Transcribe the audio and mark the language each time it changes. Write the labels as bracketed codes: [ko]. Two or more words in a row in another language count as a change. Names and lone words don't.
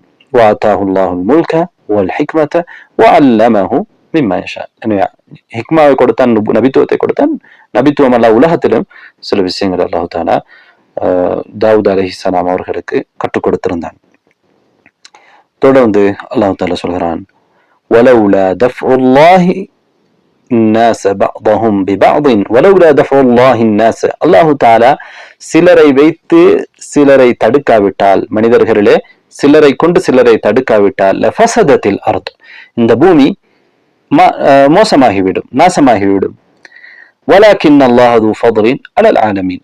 [ar] وآتاه الله الملك والحكمة وعلمه مما يشاء. [ta] எனவே ஹிக்மாவை கொடுத்தான், நபித்துவத்தை கொடுத்தான். நபித்துவம் அல்லாஹ் உலகத்திலும் சில விஷயங்கள் அல்லாஹ் தஆலா தாவூத் அலைஹிஸ்ஸலாம் அவர்களுக்கு கற்றுக் கொடுத்திருந்தான். தொடர்ந்து அல்லாஹ் தஆலா சொல்கிறான், [ar] ولولا دفع الله الناس بعضهم ببعض ولولا دفع الله الناس. [ta] அல்லாஹு தஆலா சிலரை வைத்து சிலரை தடுக்காவிட்டால், மனிதர்களிலே சிலரை கொண்டு சிலரை தடுக்காவிட்டால் [ar] لفسدت الأرض, [ta] இந்த பூமி மோசமாகிவிடும், நாசமாகிவிடும். [ar] ولكن الله ذو فضل على العالمين.